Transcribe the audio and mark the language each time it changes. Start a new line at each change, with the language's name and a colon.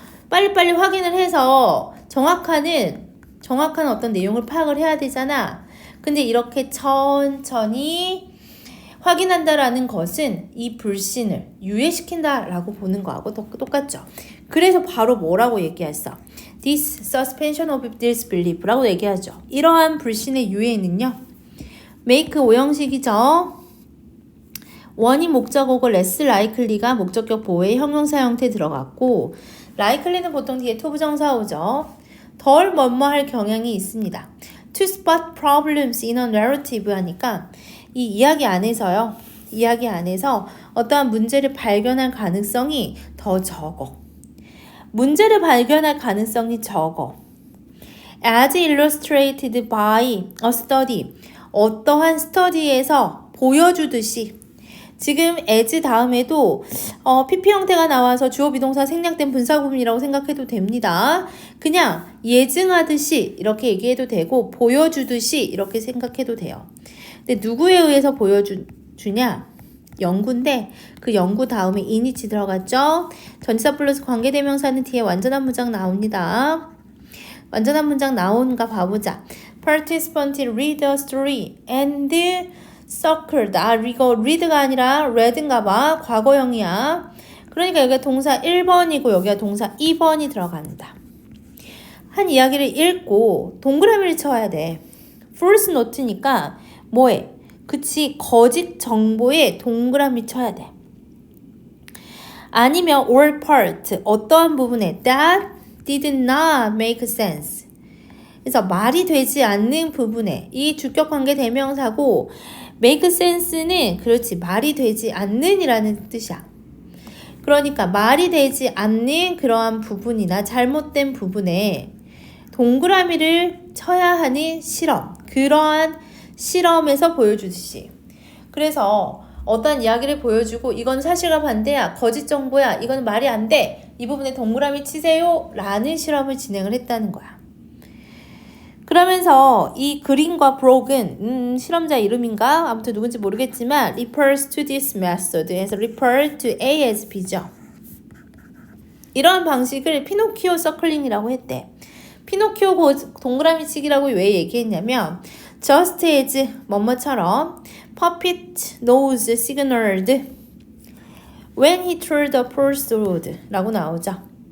Korean: 빨리빨리 확인을 해서 정확한 어떤 내용을 파악을 해야 되잖아. 근데 이렇게 천천히 확인한다라는 것은 이 불신을 유예시킨다라고 보는 거하고 똑같죠. 그래서 바로 뭐라고 얘기했어?
English: This suspension of disbelief
Korean: 라고 얘기하죠. 이러한 불신의 유예는요. make 오형식이죠. 원이 목적어고 less likely가 목적격 보호의 형용사 형태 들어갔고 likely는 보통 뒤에 to 부정사 오죠. 덜 뭐뭐할 경향이 있습니다.
English: to spot problems in a narrative
Korean: 하니까 이 이야기 안에서요. 이야기 안에서 어떠한 문제를 발견할 가능성이 더 적어. 문제를 발견할 가능성이 적어.
English: As illustrated by a study.
Korean: 어떠한 스터디에서 보여주듯이 지금 as 다음에도 PP 형태가 나와서 주어 비동사 생략된 분사구문이라고 생각해도 됩니다. 그냥 예증하듯이 이렇게 얘기해도 되고 보여주듯이 이렇게 생각해도 돼요. 근데 누구에 의해서 보여주냐? 연구인데 그 연구 다음에 in이 들어갔죠? 전치사 플러스 관계대명사는 뒤에 완전한 문장 나옵니다. 완전한 문장 나오는가 봐보자.
English: Participants read a story and circled.
Korean: 이거 read가 아니라 read인가 봐. 과거형이야. 그러니까 여기가 동사 1번이고 여기가 동사 2번이 들어간다. 한 이야기를 읽고 동그라미를 쳐야 돼.
English: false note
Korean: 니까 뭐해? 그치, 거짓 정보에 동그라미 쳐야 돼. 아니면
English: or part,
Korean: 어떠한 부분에
English: that did not make sense.
Korean: 그래서 말이 되지 않는 부분에 이 주격관계 대명사고 make sense는 그렇지 말이 되지 않는 이라는 뜻이야. 그러니까 말이 되지 않는 그러한 부분이나 잘못된 부분에 동그라미를 쳐야 하는 실험. 그러한 실험에서 보여주듯이. 그래서 어떤 이야기를 보여주고 이건 사실과 반대야. 거짓 정보야. 이건 말이 안 돼. 이 부분에 동그라미 치세요. 라는 실험을 진행을 했다는 거야. 그러면서 이 그린과 브록은 실험자 이름인가? 아무튼 누군지 모르겠지만
English: refers to this method
Korean: 해서
English: refer to A as B죠.
Korean: 이런 방식을 피노키오 서클링이라고 했대. 피노키오 동그라미 치기라고 왜 얘기했냐면
English: just as
Korean: 뭐뭐처럼
English: puppet nose signaled when he told the first road
Korean: 라고 나오죠.